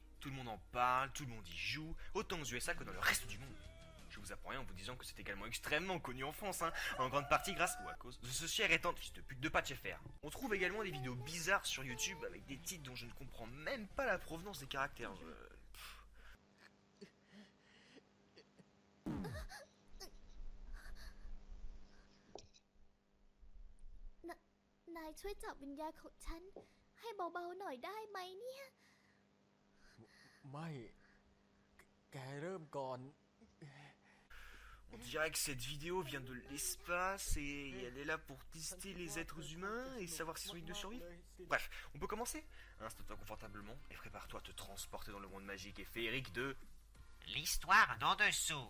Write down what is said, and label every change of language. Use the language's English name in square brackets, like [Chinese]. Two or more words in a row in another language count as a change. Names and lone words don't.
[French] Tout le monde en parle, tout le monde y joue, autant aux USA que dans le reste du monde. Je vous apprends rien en vous disant que c'est également extrêmement connu en France, en grande partie grâce ou à cause de ce cher étant fils de pute de Patch FR. On trouve également des vidéos bizarres sur YouTube avec des titres dont je ne comprends même pas la provenance des caractères. [Thai] นายช่วยจับวิญญาณของฉันให้เบาๆหน่อยได้ไหมเนี่ย ไม่ แกเริ่มก่อน [French] On dirait que cette vidéo vient de l'espace et elle est là pour tester les êtres humains et savoir s'ils sont dignes de survivre. Bref, on peut commencer? Installe-toi confortablement et prépare-toi à te transporter dans le monde magique et féerique de... L'histoire d'en dessous.